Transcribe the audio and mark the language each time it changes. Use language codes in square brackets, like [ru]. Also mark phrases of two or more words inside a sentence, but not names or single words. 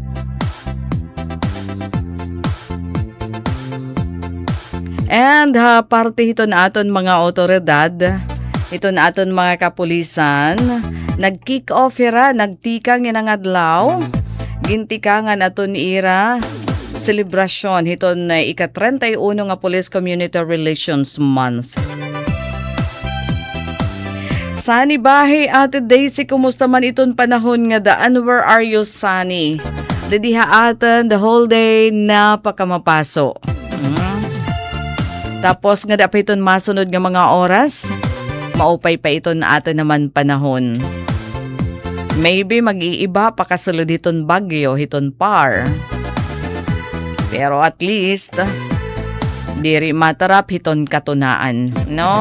[war] And parte hiton aton mga otoridad, hiton aton mga kapulisan, nag-kick off ira, nagtikang yan ang adlaw, gintikangan aton ira, selebrasyon hiton ika-31 nga Police Community Relations Month. Sani bahay Ate Daisy, kumusta man iton panahon nga daan? [en] Where are you, Sani? [war] Didiha atan [en] the whole day [war] na pakamapaso. Tapos nga dapat iton masunod nga mga oras, maupay pa iton atin naman panahon. Maybe mag-iiba pa kasulod iton bagyo, iton par. Pero at least, diri matarap iton katunaan, no?